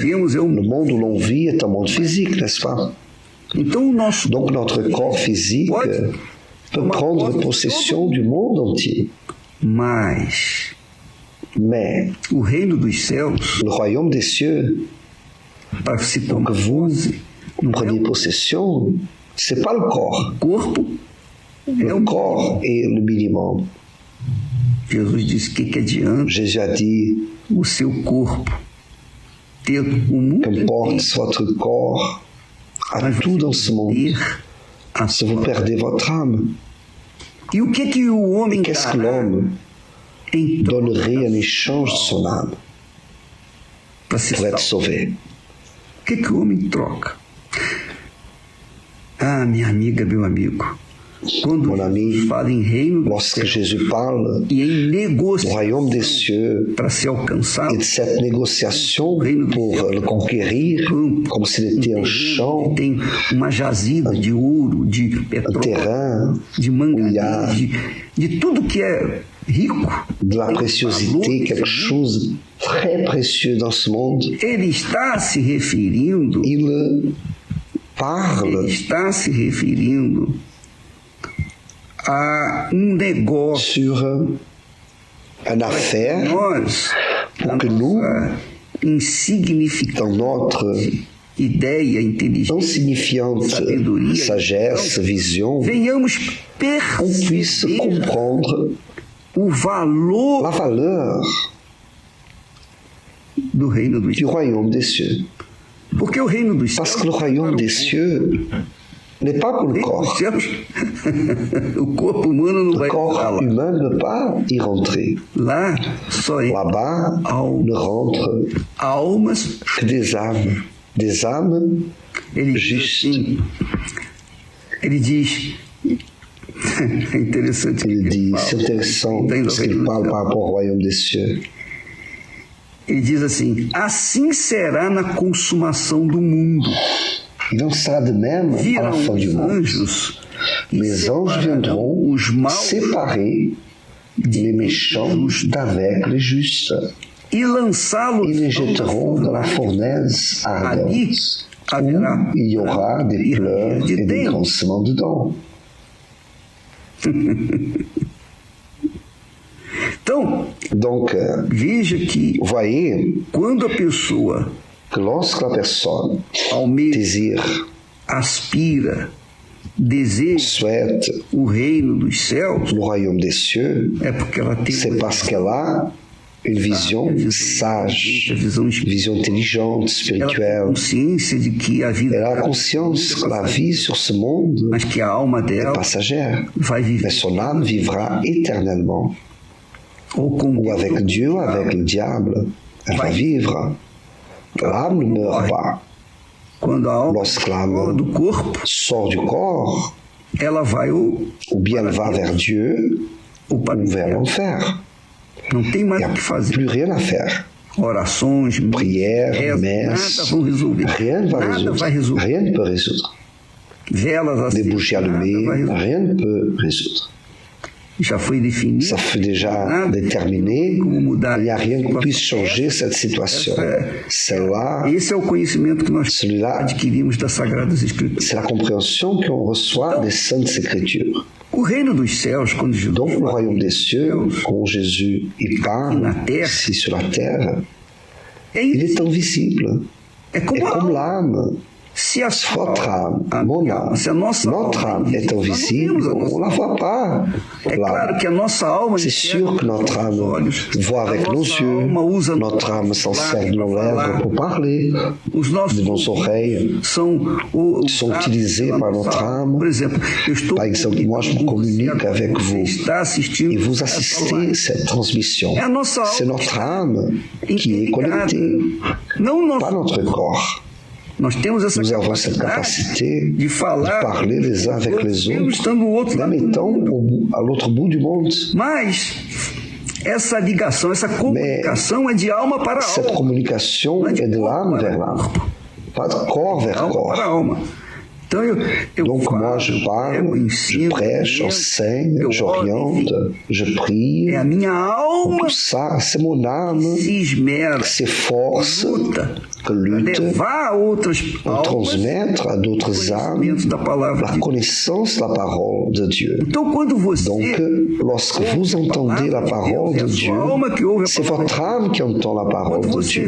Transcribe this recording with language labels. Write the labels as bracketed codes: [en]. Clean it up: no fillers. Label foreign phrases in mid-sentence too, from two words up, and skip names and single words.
[fr] Le monde où l'on vit est un monde physique, n'est-ce pas? Donc notre corps physique peut prendre possession du monde entier. Mais le royaume des cieux, pour que vous preniez possession, C'est pas le corps. [pt] Corpo [fr] Le corps est le minimum. [pt] Jesus disse que adianta [fr] Jésus a dit, [pt] o seu corpo ter o mundo [fr] qu'importe [pt] inteiro, [fr] votre corps, a tout dans ce monde, [pt] ter a [fr] si vous perdez votre âme. [pt] E o que o homem [fr] Qu'est-ce que l'homme donnerait en échange de son âme pour être sauvé? [pt] O que o homem troca? Ah, minha amiga, meu amigo, quando [fr] Mon ami, [pt] fala em reino do [fr] lorsque [pt] céu [fr] Jésus parle [pt] e em [fr] du [pt] negociação [fr] royaume des cieux [pt] para se alcançar, [fr] et de cette négociation pour le conquérir, comme s'il était un champ, [pt] tem uma jazida de ouro, de [fr] un [pt] petróleo, [fr] terrain [pt] de [fr] où il y a [pt] manganês, de tudo que é rico, [fr] de la préciosité, quelque chose de très précieux dans ce monde. [pt] ele está se referindo, [fr] Il parle [pt] a negócio [fr] sur une affaire [pt] nós, [fr] pour que nous, [pt] insignificante [fr] dans notre [pt] ideia, inteligência, [fr] insignifiante sagesse, vision, [pt] venhamos [fr] on puisse [pt] perceber [fr] comprendre [pt] o valor [fr] la valeur [pt] do reino dos [fr] du [pt] céus. [fr] royaume des cieux. [pt] Porque o reino dos [fr] Parce [pt] céus, [fr] que le royaume des cieux n'est pas pour le [pt] o reino dos [fr] corps. [pt] céus, o corpo humano não [fr] Le [pt] vai entrar [fr] corps [pt] lá. [fr] humain ne peut pas y rentrer. [pt] Lá só é [fr] Là-bas ne rentrent [pt] almas. [fr] que des âmes [pt] Ele diz [fr] justes. [pt] assim, ele diz, é interessante o que [fr] Il [pt] ele [fr] dit, [pt] fala. [fr] c'est intéressant [pt] Tem no [fr] parce qu'il [pt] reino dos [fr] parle [pt] céus. [fr] par rapport au royaume des cieux. [pt] Ele diz assim: assim será na consumação do mundo. [fr] Il en sera de même à la [pt] Virão [fr] fin du [pt] os [fr] monde. [pt] anjos e [fr] Les anges [pt] separarão [fr] viendront [pt] os maus [fr] séparer les méchants d'avec les justes. [pt] e lançá-los [fr] Ils les [pt] no [fr] jetteront dans la fournaise [pt] Ali [fr] ardente, [pt] haverá [fr] où il y aura des pleurs [pt] de [fr] et des dents. grincements de dents. [pt] Então, [fr] Donc, [pt] veja que [fr] vous voyez [pt] quando a pessoa [fr] que lorsque la personne [pt] almeja, [fr] désire, [pt] aspira, deseja [fr] souhaite [pt] o reino dos céus, [fr] le royaume des cieux, [pt] é porque ela tem [fr] c'est parce qu'elle a une vision sage, [pt] a visão [fr] une [pt] espiritual. [fr] vision intelligente, [pt] Ela tem [fr] spirituelle. [pt] consciência de que a vida [fr] Elle a conscience que la vie sur ce monde [pt] mas que a alma [fr] est [pt] dela [fr] passagère, [pt] vai [fr] mais [pt] viver [fr] son âme vivra éternellement. ou com Ou avec Dieu, avec le diable, elle va vivre. L'âme ne meurt pas. [pt] quando a alma [fr] Lorsque l'âme [pt] fora do corpo, [fr] sort du corps, [pt] ela vai [fr] ou bien elle va vers Dieu, [pt] ou para [fr] ou vers l'enfer. [pt] não tem mais [fr] Il [pt] o [fr] n'y [pt] que a fazer. [fr] plus rien à faire. [pt] Orações, [fr] Prière, [pt] rezas, [fr] messe, [pt] nada vão resolver. [fr] rien ne va [pt] Nada vai [fr] résoudre. [pt] resolver. [fr] Rien ne peut résoudre. [pt] Velas [fr] Des [pt] acesas, [fr] bougies [pt] nada vai [fr] allumées, [pt] resolver. [fr] rien ne peut résoudre. [pt] Já foi definido. [fr] Ça fait déjà déterminé. Il n'y a rien qui puisse changer cette situation. Celle-là, [pt] Esse é o conhecimento que nós [fr] celui-là, [pt] adquirimos das Sagradas Escrituras. [fr] c'est la compréhension qu'on reçoit des Saintes Écritures. [pt] O reino dos céus, quando Jesus [fr] Donc le [pt] fala [fr] royaume des cieux, [pt] Deus, [fr] quand Jésus il parle ici sur la terre, il est invisible. [pt] é [fr] Et [pt] como a [fr] comme [pt] alma. [fr] l'âme, [pt] Se a sua [fr] votre âme, mon âme, [pt] se a nossa [fr] notre [pt] alma [fr] âme est invisible, on ne la voit pas. [pt] É claro que a nossa alma [fr] C'est sûr que notre âme voit avec nos yeux, notre âme s'en sert de nos lèvres pour parler, [pt] os nossos [fr] de nos oreilles. sont utilisés par notre âme. [pt] Por exemplo, eu estou [fr] Par exemple, moi je communique avec vous [pt] está assistindo [fr] et vous [pt] essa [fr] assistez [pt] live. [fr] à cette transmission. [pt] É a nossa [fr] C'est [pt] alma [fr] notre âme qui est [pt] interligada. [fr] connectée, [pt] Não nós. [fr] pas notre corps. [pt] Nós temos essa [fr] Nous avons cette capacité de [pt] falar [fr] parler les uns avec les [pt] mesmo [fr] autres, [pt] estando do outro lado [fr] même [pt] do [fr] étant [pt] mundo. [fr] à l'autre bout du monde. [pt] Mas essa ligação, essa comunicação é de alma para [fr] Cette [pt] alma, [fr] communication est de l'âme vers l'âme, pas de corps vers [pt] alma para [fr] corps. [pt] alma. Então eu [fr] Donc [pt] falo, [fr] moi je [pt] eu [fr] parle, je [pt] ensino, [fr] prêche, j'enseigne, [pt] eu oro, [fr] j'oriente, je prie. [pt] é a minha alma [fr] Tout ça, c'est mon âme [pt] se esmera, [fr] qui s'efforce [pt] luta [fr] que lutte pour transmettre à d'autres âmes la connaissance de la parole de Dieu. Donc, lorsque vous entendez la parole de Dieu, c'est votre âme qui entend la parole de Dieu.